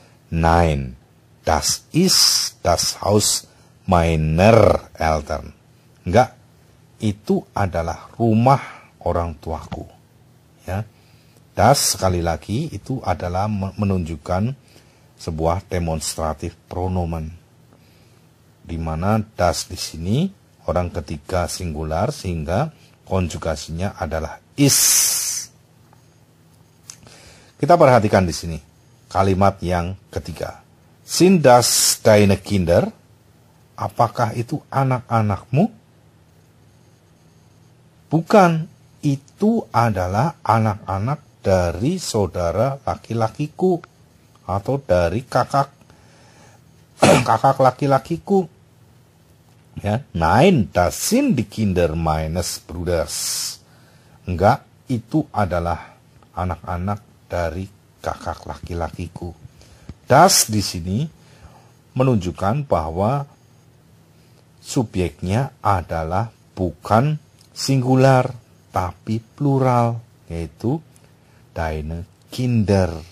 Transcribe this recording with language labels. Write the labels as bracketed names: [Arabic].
[German] Nein, das ist das Haus meiner Eltern. [Indonesian] Enggak, itu adalah rumah orang tuaku. Ya. Das sekali lagi itu adalah menunjukkan sebuah demonstratif pronomen. Di mana das di sini orang ketiga singular sehingga konjugasinya adalah is. Kita perhatikan di sini kalimat yang ketiga. [German] Sind das deine Kinder? [Indonesian] Apakah itu anak-anakmu? Bukan, itu adalah anak-anak dari saudara laki-lakiku atau dari kakak laki-lakiku. [German] Ya, nein, das sind die Kinder meines Bruders. [Indonesian] Enggak, itu adalah anak-anak dari kakak laki-lakiku. Das di sini menunjukkan bahwa subjeknya adalah bukan singular tapi plural, yaitu [German] deine Kinder.